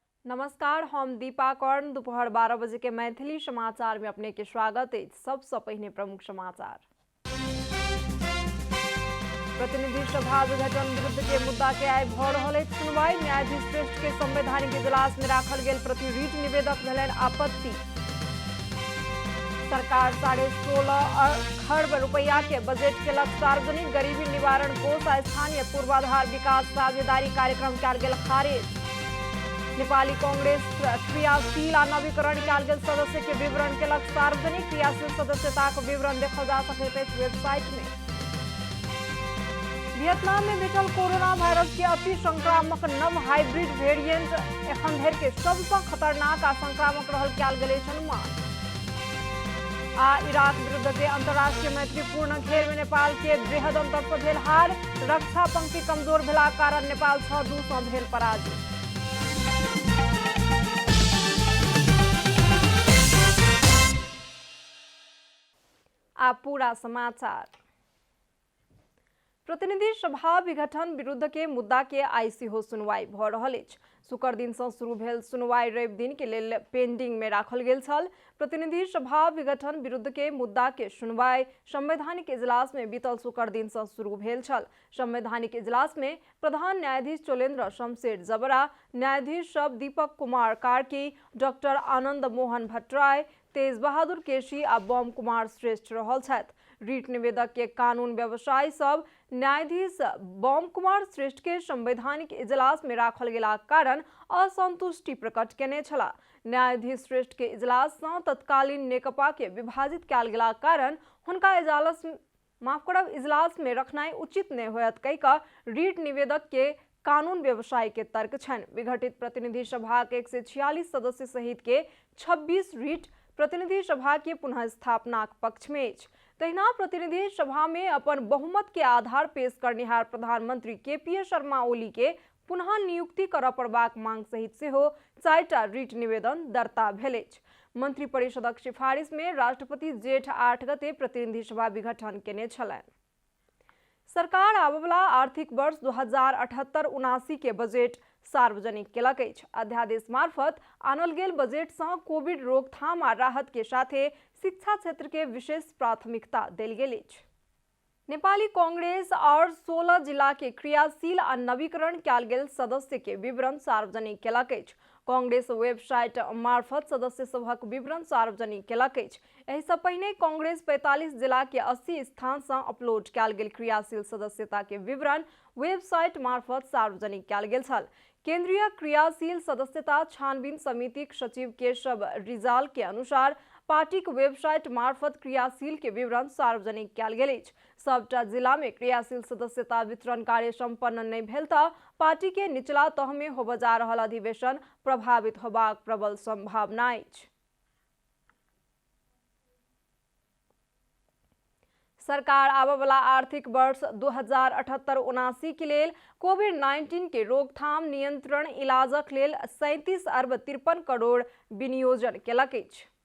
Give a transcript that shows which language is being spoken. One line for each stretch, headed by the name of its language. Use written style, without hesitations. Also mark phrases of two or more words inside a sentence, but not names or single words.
Maithili: नमस्कार, हम दीपा कर्ण। दोपहर 12 बजे के मैथिली समाचार में अपने के स्वागत है। सबसे पहले प्रमुख समाचार। प्रतिनिधि सभा विघटन विरुद्ध के मुद्दा के आइ भ रहल अछि सुनवाई। न्यायाधीश श्रेष्ठ के संवैधानिक इजलास में राखल गेल प्रति रीट निवेदक भेलनि आपत्ति। सरकार 16.5 खरब रुपया के बजट के लक्ष्य सार्वजनिक गरीबी निवारण कोष आ स्थानीय पूर्वाधार विकास साझेदारी कार्यक्रम कयल गेल खारिज। नेपाली कांग्रेस क्रियाशील आ नवीकरण कयल गेल सदस्य के विवरण के लक्ष्य सार्वजनिक क्रियाशील सदस्यता के विवरण देखल जा सकैत अछि वेबसाइट में। वियतनाम में भेटल कोरोना वायरस के अति संक्रामक नव हाइब्रिड वेरिएंट एखन धरि के सबसँ खतरनाक आ संक्रामक रहल कयल गेल अछि अनुमान। आ इराक विरुद्ध के अंतर्राष्ट्रीय मैत्रीपूर्ण खेल में नेपाल के बृहद अंतर पर भेल हार। रक्षा पंक्ति कमजोर भेलाक कारण नेपाल 6-2 सँ भेल पराजित। आ पूरा समाचार। प्रतिनिधि सभा विघटन विरुद्ध के मुद्दा के आइ सेहो सुनवाई भ रहल अछि। शुक्र दिन सँ शुरू भेल सुनवाई रवि दिन के लेल पेंडिंग में राखल गेल छल। प्रतिनिधि सभा विघटन विरुद्ध के मुद्दा के सुनवाई संवैधानिक इजलास में बीतल शुक्र दिन सँ शुरू भेल छल। संवैधानिक इजलास में प्रधान न्यायाधीश चोलेन्द्र शमशेर जबरा, न्यायाधीश सब दीपक कुमार कार्की, डॉक्टर आनंद मोहन भट्टराय, तेज बहादुर केसी आ बम कुमार श्रेष्ठ रहल छथि। रीट निवेदक के कानून व्यवसायी सब न्यायाधीश बम कुमार श्रेष्ठ के संवैधानिक इजलास में राखल गेलाक कारण असंतुष्टि प्रकट केने छला। न्यायाधीश श्रेष्ठ के इजलास सँ तत्कालीन नेकपा के विभाजित कयल गेलाक कारण हुनका इजलास में रखनाइ उचित नहि होयत कहि कऽ रीट निवेदक के कानून व्यवसायी के तर्क छनि। विघटित प्रतिनिधि सभा के 146 सदस्य सहित के 26 रीट प्रतिनिधि सभा के पुनः स्थापना पक्ष में अछि। तहिना प्रतिनिधि सभा में अपन बहुमत के आधार पेश करनिहार प्रधानमंत्री KPA शर्मा ओली के पुनः नियुक्ति करऽ पड़बाक मांग सहित सेहो 4टा रीट निवेदन दर्ता भेल अछि। मंत्री परिषदक सिफारिश में राष्ट्रपति जेठ 8 गते प्रतिनिधि सभा विघटन केने छलनि। सरकार आबयवला आर्थिक वर्ष 2078-79 के बजट सार्वजनिक केलक अछि। अध्यादेश मार्फत आनल गेल बजट सँ कोविड रोकथाम आ राहत के साथे शिक्षा क्षेत्र के विशेष प्राथमिकता देल गेल अछि। नेपाली कांग्रेस और 16 जिला के क्रियाशील आ नवीकरण कयल गेल सदस्य के विवरण सार्वजनिक केलक अछि। कांग्रेस वेबसाइट मार्फत सदस्य सभक विवरण सार्वजनिक केलक अछि। एहि सँ पहिने कांग्रेस 45 जिला के 80 स्थान सँ अपलोड कयल गेल क्रियाशील सदस्यता के विवरण वेबसाइट मार्फत सार्वजनिक कयल गेल छल। केंद्रीय क्रियाशील सदस्यता छानबीन समितिक सचिव केशव रिजाल के अनुसार पार्टी के वेबसाइट मार्फत क्रियाशील के विवरण सार्वजनिक कयल गेल अछि। सबटा जिला में क्रियाशील सदस्यता वितरण कार्य संपन्न नहीं भेल तऽ पार्टी के निचला तह में होबय जा रहल अधिवेशन प्रभावित होबाक प्रबल संभावना अछि। सरकार आबयवला आर्थिक वर्ष 2078-79 के लेल कोविड-19 के रोकथाम नियंत्रण इलाजक लेल 37 अरब 53 करोड़ विनियोजन केलक अछि।